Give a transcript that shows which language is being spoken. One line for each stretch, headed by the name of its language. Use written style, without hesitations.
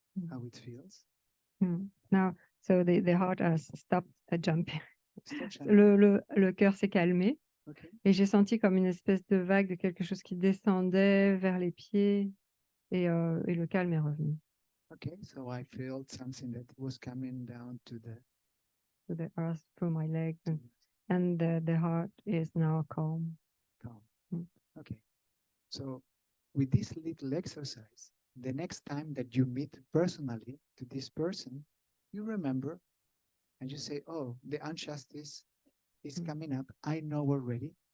English: How it feels. Now, so the heart has stopped jumping. Stop jumping.
French: Le cœur s'est calmé.
English: Okay.
French: Et j'ai senti comme une espèce de vague de quelque chose qui descendait vers les pieds et le calme est revenu.
English: Okay, so I felt something that was coming down to the earth through my legs and the heart is now calm. Calm. Okay, so with this little exercise, the next time that you meet personally to this person, you remember and you say, oh, the injustice is coming up. I know already.